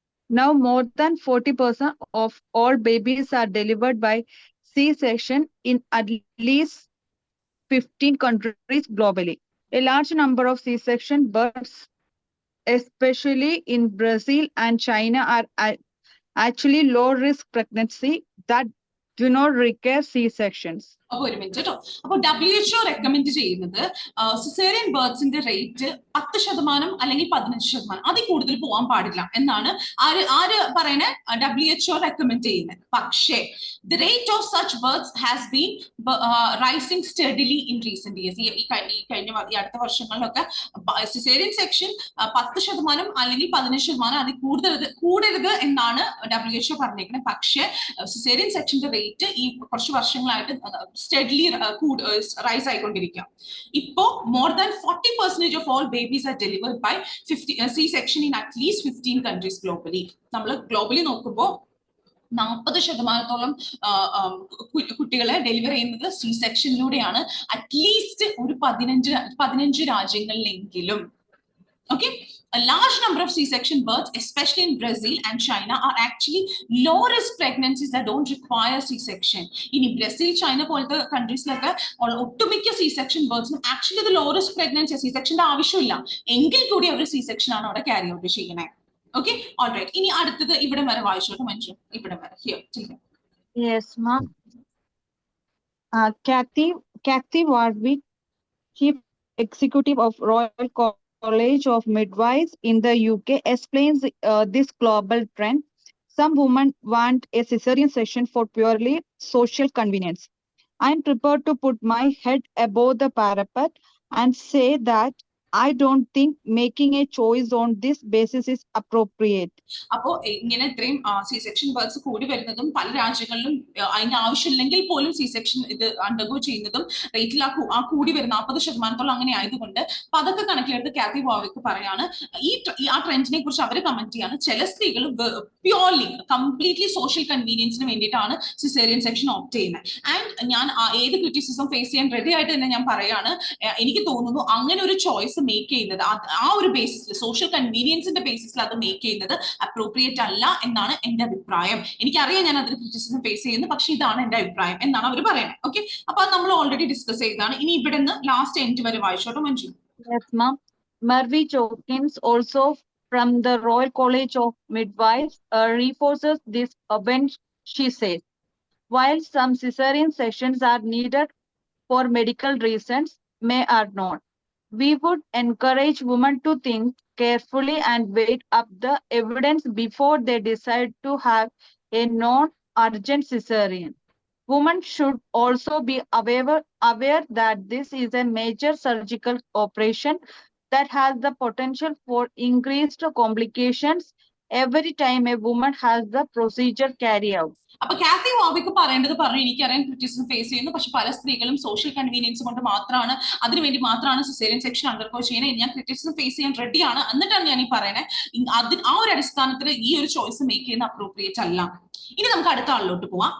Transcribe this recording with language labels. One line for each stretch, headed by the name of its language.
English: Now, more than 40% of all babies are delivered by C-section in at least 15 countries globally. A large number of C-section births, especially in Brazil and China, are actually low-risk pregnancy that do not require C-sections.
Malayalam: അപ്പൊ ഒരു minute കേട്ടോ. അപ്പൊ WHO recommend ചെയ്യുന്നത് caesarean ബേർഡ്സിന്റെ rate 10% അല്ലെങ്കിൽ 15%, അതിൽ കൂടുതൽ പോകാൻ പാടില്ല എന്നാണ് ആര് പറയണേ? WHO റെക്കമെൻഡ് ചെയ്യുന്നത്. പക്ഷേ
English: The rate of such birds has been rising steadily in recent years.
Malayalam: ഈ അടുത്ത വർഷങ്ങളിലൊക്കെ സിസേറിയൻ സെക്ഷൻ 10% അല്ലെങ്കിൽ 15%, അതിൽ കൂടരുത് എന്നാണ് WHO പറഞ്ഞേക്കുന്നത്. പക്ഷേ സിസേറിയൻ സെക്ഷന്റെ റേറ്റ് ഈ കുറച്ച് വർഷങ്ങളായിട്ട്
English: steadily rise
Malayalam: ആയിക്കൊണ്ടിരിക്കുക. ഇപ്പോ
English: more than 40% of all babies are delivered by C-section in at least 15 countries globally.
Malayalam: നമ്മൾ ഗ്ലോബലി നോക്കുമ്പോൾ 40% കുട്ടികളെ ഡെലിവർ ചെയ്യുന്നത് സി സെക്ഷനിലൂടെയാണ്. അറ്റ്ലീസ്റ്റ് ഒരു 15 രാജ്യങ്ങളിലെങ്കിലും.
English: Okay, a large number of C-section births, especially in Brazil and China, are actually low-risk pregnancies that don't require C-section. In Brazil, China,
Malayalam: പോലത്തെ കൺട്രീസിലൊക്കെ ഒട്ടുമിക്ക C-section births
English: actually the low-risk pregnancy,
Malayalam: C-sectionന്റെ ആവശ്യമില്ല, എങ്കിൽ കൂടി അവർ C-section ആണ് അവിടെ carry out ചെയ്യുന്നത്.
English: Okay, all right.
Malayalam: ഇനി അടുത്തത് ഇവിടെ വരെ വായിച്ചോട്ടെ മഞ്ജു. ഇവിടെ വരെ here.
English: Yes, ma'am. Kathy Warwick, Chief Executive of Royal College of Midwives in the UK, explains this global trend. Some women want a cesarean section for purely social convenience. I am prepared to put my head above the parapet and say that I don't think making a choice on this basis is appropriate.
Malayalam: അപ്പോ ഇങ്ങനെ ഇത്രയും C-section birds കൂടി വരുന്നതും പല രാജ്യങ്ങളിലും അതിന്റെ ആവശ്യമില്ലെങ്കിൽ പോലും C-section ഇത് അണ്ടർഗോ ചെയ്യുന്നതും റേറ്റിൽ ആ കൂടി വരുന്ന 40% അങ്ങനെ ആയതുകൊണ്ട് അപ്പൊ അതൊക്കെ കണക്കിലെടുത്ത് കാത്തി വാവിക്ക് പറയാണ് ആ ട്രെൻഡിനെ കുറിച്ച് അവർ കമന്റ് ചെയ്യാണ്. ചില സ്ത്രീകൾ പ്യോർലി കംപ്ലീറ്റ്ലി സോഷ്യൽ കൺവീനിയൻസിന് വേണ്ടിയിട്ടാണ് സിസേറിയൻ സെക്ഷൻ ഓപ്റ്റ് ചെയ്യുന്നത്. ആൻഡ് ഞാൻ ഏത് ക്രിറ്റിസിസം ഫേസ് ചെയ്യാൻ റെഡി ആയിട്ട് തന്നെ ഞാൻ പറയാണ്, എനിക്ക് തോന്നുന്നു അങ്ങനെ ഒരു ചോയ്സ് മേക്ക് ചെയ്യുന്നത് ആ ഒരു ബേസിസിൽ, സോഷ്യൽ കൺവീനിയൻസിന്റെ ബേസിസിൽ അത് മേക്ക് ചെയ്യുന്നത് അപ്രോപ്രിയേറ്റ് അല്ല എന്നാണ് എന്റെ അഭിപ്രായം. എനിക്കറിയാം ഞാൻ അതിന് ക്രിറ്റിസിസം ഫേസ് ചെയ്യുന്നു, പക്ഷെ ഇതാണ് എന്റെ അഭിപ്രായം എന്നാണ് അവർ പറയുന്നത്. ഓക്കെ, അപ്പൊ അത് നമ്മൾ ഓൾറെഡി ഡിസ്കസ് ചെയ്തതാണ്. ഇനി ഇവിടെ നിന്ന് ലാസ്റ്റ് എൻഡ് വരെ വായിച്ചോട്ടോ Manju.
English: Yes, ma'am. Mervi Chokins also from the Royal College of Midwives reinforces this when she says, while some cesarean sections are needed for medical reasons, may are not, we would encourage women to think carefully and weigh up the evidence before they decide to have a non-urgent cesarean. Women should also be aware that this is a major surgical operation that has the potential for increased complications every time a woman has the procedure carried out.
Malayalam: അപ്പൊ കാത്തി വാവിക്ക് പറയേണ്ടത് പറഞ്ഞു. എനിക്കറിയാൻ criticism face ചെയ്യുന്നു, പക്ഷെ പല സ്ത്രീകളും social convenience കൊണ്ട് മാത്രമാണ്, അതിനുവേണ്ടി മാത്രമാണ് സിസേറിയൻ സെക്ഷൻ അണ്ടർഗോ ചെയ്യുന്നത്. ഞാൻ ക്രിറ്റിസിസം ഫേസ് ചെയ്യാൻ റെഡിയാണ്, എന്നിട്ടാണ് ഞാൻ ഈ പറയുന്നത്. ആ ഒരു അടിസ്ഥാനത്തിൽ ഈ ഒരു ചോയ്സ് മേക്ക് ചെയ്യുന്ന അപ്രോപ്രിയേറ്റ് അല്ല. ഇനി നമുക്ക് അടുത്ത ആളിലോട്ട് പോവാം.